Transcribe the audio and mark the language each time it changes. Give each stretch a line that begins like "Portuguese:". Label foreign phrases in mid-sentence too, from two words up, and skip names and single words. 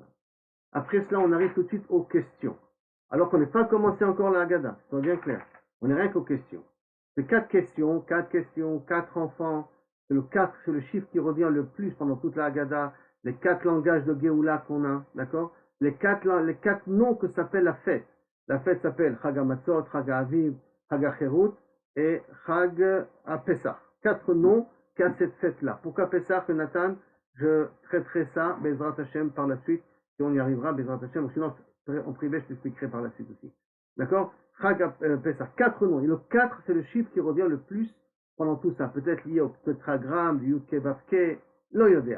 French: Après cela, on arrive tout de suite aux questions. Alors qu'on n'est pas commencé encore la Haggadah, c'est bien clair. On n'est rien qu'aux questions. C'est 4 questions, 4 enfants. C'est le 4, c'est le chiffre qui revient le plus pendant toute la Haggadah. Les 4 langages de Géoula qu'on a, d'accord? Les 4 noms que s'appelle la fête. La fête s'appelle
Hebrew: חג המצות חג האביב חג החרות
French: et
Hebrew: חג הפסח.
French: 4 noms qu'a cette fête-là. Pourquoi Pesach, Nathan? Je traiterai ça,
Hebrew: בעזרת השם,
French: par la suite, si on y arrivera,
Hebrew: בעזרת השם,
French: ou sinon, en privé, je t'expliquerai par la suite aussi. D'accord?
Hebrew: חג פסח,
French: 4 noms. Et le 4, c'est le chiffre qui revient le plus pendant tout ça. Peut-être lié au tétragramme, du
Hebrew: יודקה ואוקה,
French: l'Oyodea.